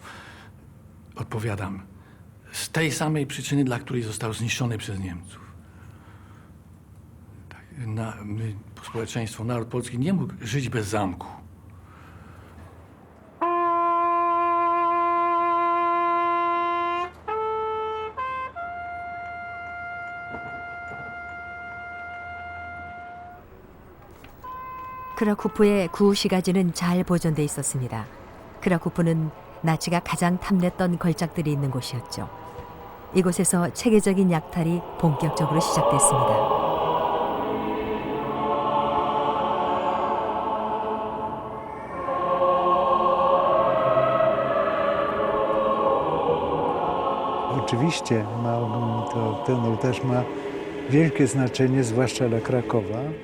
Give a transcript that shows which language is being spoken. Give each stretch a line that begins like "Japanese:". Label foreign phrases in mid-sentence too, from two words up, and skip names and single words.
Polish: Odpowiadam, z tej samej przyczyny, dla której został zniszczony przez Niemców. My, społeczeństwo, naród polski nie mógł żyć bez zamku.
Korean: 크라쿠프의 구시가지는 잘 보존돼 있었습니다. 크라쿠프는 나치가 가장 탐냈던 걸작들이 있는 곳이었죠. 이곳에서 체계적인 약탈이 본격적으로 시작됐습니다.
Polish: Oczywiście ten ołtarz ma wielkie znaczenie, zwłaszcza dla Krakowa.